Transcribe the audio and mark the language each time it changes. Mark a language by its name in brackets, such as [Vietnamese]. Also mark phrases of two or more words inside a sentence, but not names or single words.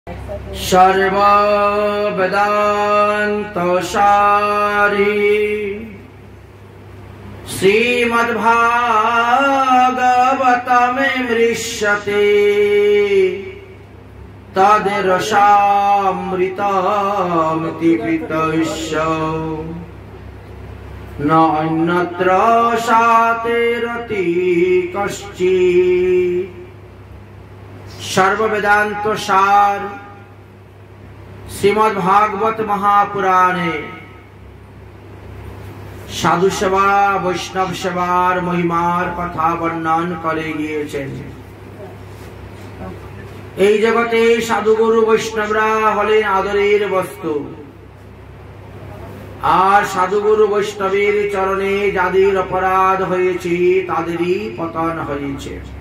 [Sanskrit] सर्ववेदान्तसारी श्रीमद्भागवतमृष्यते तद्रसामृतमिति कृतस्य न अन्यत्र सातिरति कश्चित्। [Bangla] সর্ববেদান্ত সার শ্রীমদ্ ভাগবত মহাপুরাণে সাধু সেবা বৈষ্ণব সেবার মহিমার কথা বর্ণন করে গিয়েছেন। এই জগতে সাধু গুরু বৈষ্ণবরা হলেন আদরের বস্তু, আর সাধু গুরু বৈষ্ণবের চরণে যাদের অপরাধ হয়েছে তাদেরই পতন হয়েছে।